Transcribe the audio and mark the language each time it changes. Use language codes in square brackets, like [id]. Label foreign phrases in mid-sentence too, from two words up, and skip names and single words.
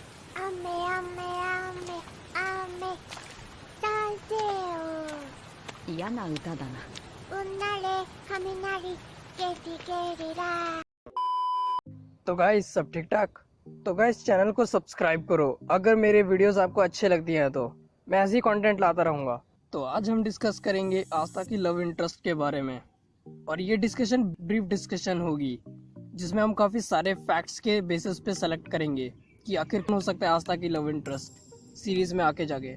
[ja] 雨雨雨雨賛成嫌な歌だな。うなれ雷ゲリゲリラ। [hi] तो गाइस सब ठीक ठाक। तो गाइस चैनल को सब्सक्राइब करो अगर मेरे वीडियोस आपको अच्छे लगती हैं तो मैं ऐसी कंटेंट लाता रहूँगा। तो आज हम डिस्कस करेंगे आस्था की [en] love interest [hi] के बारे में, और ये [en] discussion brief discussion [hi] होगी जिसमें हम काफ़ी सारे फैक्ट्स के बेसिस पे सेलेक्ट करेंगे कि आखिर कौन हो सकता है आस्था की [en] love interest series [hi] में आके जाके।